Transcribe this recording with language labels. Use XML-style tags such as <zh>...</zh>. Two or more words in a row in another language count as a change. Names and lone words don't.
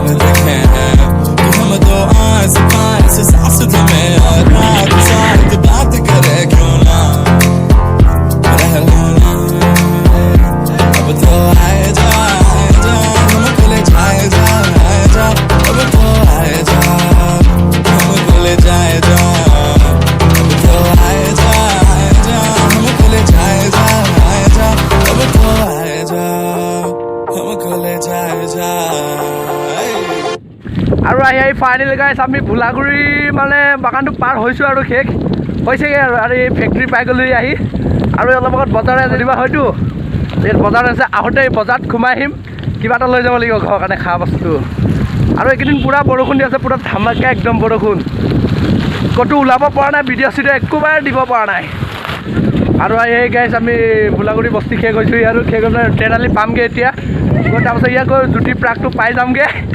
<hi>देखे हैं कि हम तो आस पास सास तुम्हें और रात साथ बात करे क्यों ना रह लो ना अब तो आए जा हमको ले जाए जा अब तो आए जा हमको ले जाए जा अब तो आए जा हमको ले जाए जा अब तो आए जा हमको ले जाए जा</hi> <as>আৰু আহি ফাইনেলি গাইছ আমি ভোলাগুৰি মানে বাগানটো পাৰ হৈছোঁ আৰু শেষ হৈছেগৈ আৰু এই ফেক্টৰী পাই গ'লোহি আহি আৰু অলপ আগত বজাৰ যেনিবা হয়তো এই বজাৰ আছে আহোঁতে এই বজাৰত সোমাই আহিম কিবা এটা লৈ যাব লাগিব ঘৰৰ কাৰণে খোৱা বস্তু আৰু এইকেইদিন পূৰা বৰষুণ দি আছে পূৰা ধামাকা একদম বৰষুণ ক'তো ওলাব পৰা নাই ভিডিঅ' চিডিঅ' একোবাৰে দিব পৰা নাই আৰু এই গাইছ আমি ভোলাগুৰি বস্তি শেষ হৈছোঁ আৰু শেষ হৈ ট্ৰেইনালি পামগৈ এতিয়া গৈ তাৰপাছত ইয়াত গৈ জ্যোতি প্ৰাকটো পাই যামগৈ</as>